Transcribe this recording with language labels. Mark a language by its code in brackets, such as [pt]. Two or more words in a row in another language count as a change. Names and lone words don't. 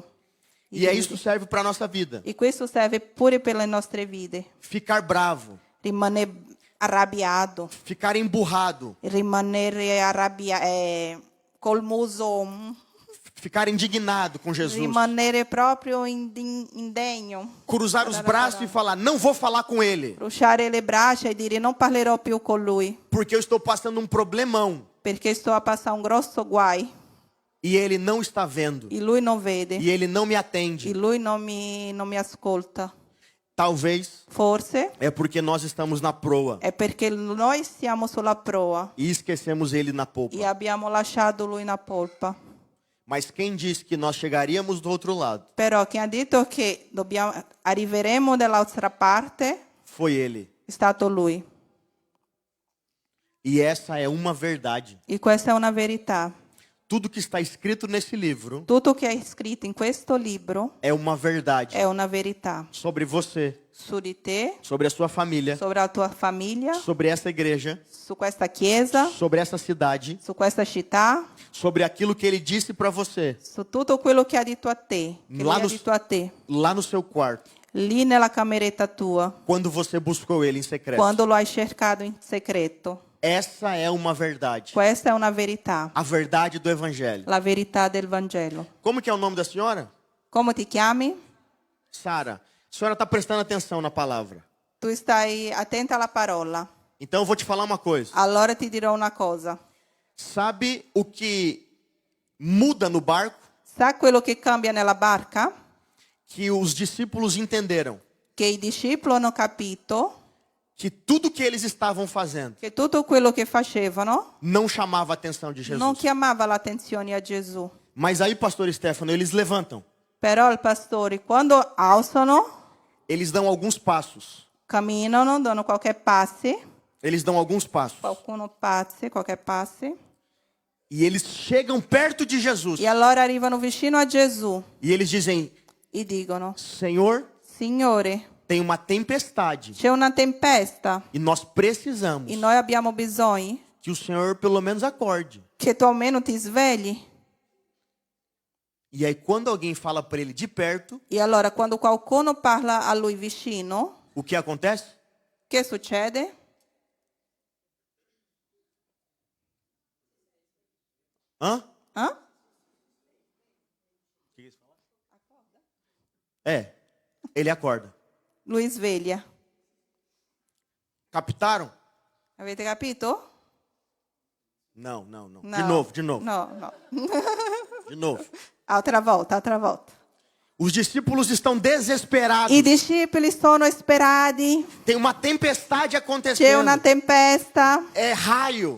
[pt] E é isso que serve para a nossa vida. [it] E questo serve pure per le nostre vite. [pt] Ficar bravo, [it] Rimanere arrabbiato, [pt] ficar emburrado, [it] rimanere col muso, [pt] ficar indignado com Jesus. [it] rimanere proprio indegno, [pt] Cruzar os braços e falar, não vou falar com ele, [it] bruciare le braccia e dire non parlerò più con lui, [pt] porque eu estou passando um problemão [it] perché sto a passare un grosso guai [pt] e ele não está vendo. [it] e lui non vede, [pt] E ele não me [it] e [pt] atende. [it] lui non mi ascolta. [pt] Talvez [it] Forse [pt] é porque nós estamos na proa [it] è perché noi siamo sulla proa [pt] e esquecemos ele na [it] e [pt] polpa. [it] abbiamo lasciato lui na polpa. [pt] Mas quem disse que nós chegaríamos do outro lado [it] Però chi ha detto che arriveremo dall'altra parte [pt] foi ele. [it] è stato lui. [pt] E essa é uma verdade. [it] E questa è una verità. [pt] Tudo que está escrito nesse livro [it] Tutto che è scritto in questo libro [pt] é uma verdade [it] è una verità [pt] sobre você, [it] su di te, [pt] sobre a sua família, [it] sobre la tua famiglia, [pt] sobre essa igreja, [it] su questa chiesa, [pt] sobre essa cidade, [it] su questa città, [pt] sobre aquilo que ele disse para você [it] su tutto quello che ha detto a te, che lui ha detto a te, [pt] lá no seu quarto, [it] lì nella cameretta tua, [pt] quando você buscou ele em secreto. [it] quando lo hai cercato in segreto. [pt] Essa é uma verdade. [it] Questa è una verità, [pt] A verdade do evangelho. [it] la verità del Vangelo. [pt] Como que é o nome da senhora? [it] Come ti chiami? [pt] Sara. A senhora está prestando atenção na palavra. [it] Tu stai attenta alla parola. [pt] Então eu vou te falar uma coisa. [it] Allora ti dirò una cosa. [pt] Sabe o que muda no barco? [it] Sa quello che cambia nella barca? [pt] Que os discípulos entenderam [it] Che i discepoli hanno capito [pt] que tudo que eles estavam fazendo [it] che tutto quello che facevano [pt] não chamava a atenção de [it] non [pt] Jesus. [it] chiamava l'attenzione a Gesù. [pt] Mas aí, pastor Stefano, eles levantam. [it] Però i pastori, quando alzano, [pt] Eles dão alguns passos. [it] camminano, danno qualche passo, [pt] Eles dão alguns passos. [it] qualche passo, [pt] E eles chegam perto de Jesus. [it] e allora arrivano vicino a Gesù [pt] E eles dizem, [it] e dicono, [pt] Senhor, [it] Signore, [pt] tem uma tempestade. [it] c'è una tempesta [pt] E nós precisamos [it] e noi abbiamo bisogno [pt] que o Senhor pelo menos acorde. [it] che tu almeno ti svegli. [pt] E aí quando alguém fala para ele de perto, [it] E allora quando qualcuno parla a lui vicino, [pt] o que acontece? [it] che succede? Hã? Eh? [pt] É, ele acorda. [it] Lui sveglia. [pt] Captaram? [it] Avete capito? [pt] Não, não, não. [it] No. [pt] De novo. [it] No. [pt] De novo. [it] Altra volta. [pt] Os discípulos estão desesperados. [it] I discepoli sono disperati, [pt] Tem uma tempestade [it] c'è [pt] acontecendo. [it] una tempesta, [pt] É raio,